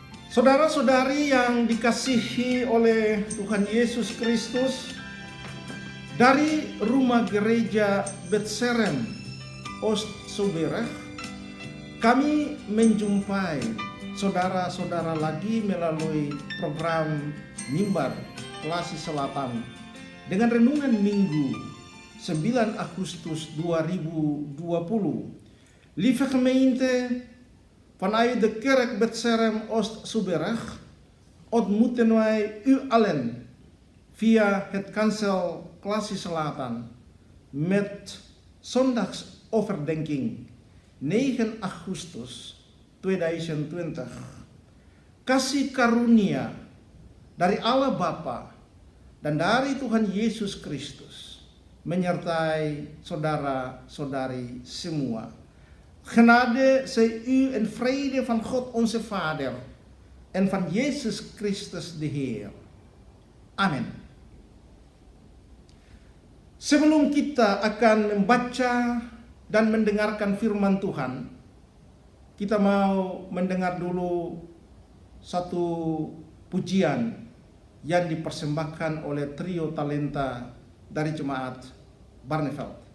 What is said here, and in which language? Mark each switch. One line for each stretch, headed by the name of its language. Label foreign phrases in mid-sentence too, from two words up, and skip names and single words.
Indonesian: Saudara-saudari yang dikasihi oleh Tuhan Yesus Kristus, dari rumah gereja Betserem Oost-Zouberg, kami menjumpai saudara-saudara lagi melalui program Mimbar Klasih Selatan dengan renungan Minggu 9 Agustus 2020.
Dutch: Lieve gemeente, vanuit de kerk Betserem Oost-Zouberg ontmoeten wij u allen via het kansel Klasih Selatan met zondagsoverdenking 9 Agustus 2020.
Indonesian: Kasih karunia dari Allah Bapa dan dari Tuhan Yesus Kristus menyertai saudara-saudari semua.
Dutch: Genade zij u en vrede van God onze Vader en van Yesus Kristus de Heer.
Indonesian: Amin. Sebelum kita akan membaca dan mendengarkan firman Tuhan, kita mau mendengar dulu satu pujian yang dipersembahkan oleh trio talenta dari jemaat Barneveld.